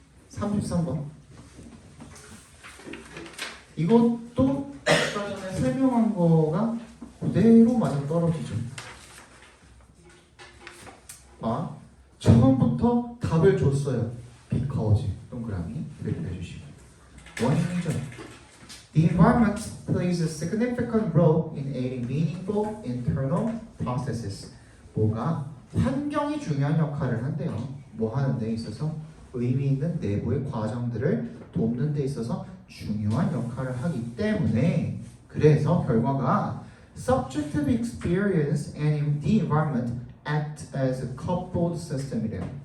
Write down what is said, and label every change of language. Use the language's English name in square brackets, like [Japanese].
[Korean] (33번) 이것도 아까 전에 설명한 거가 그대로 맞아 떨어지죠. 아, 처음부터 답을 줬어요. because 동그라미 이렇게 해주시고 원인이죠. [English] The environment plays a significant role in aiding meaningful internal processes. [Korean] 뭐가 환경이 중요한 역할을 한대요. 뭐 하는 데 있어서 의미 있는 내부의 과정들을 돕는 데 있어서 중요한 역할을 하기 때문에 그래서 결과가 [English] subjective experience and the environment act as a coupled system [Korean] 이래요.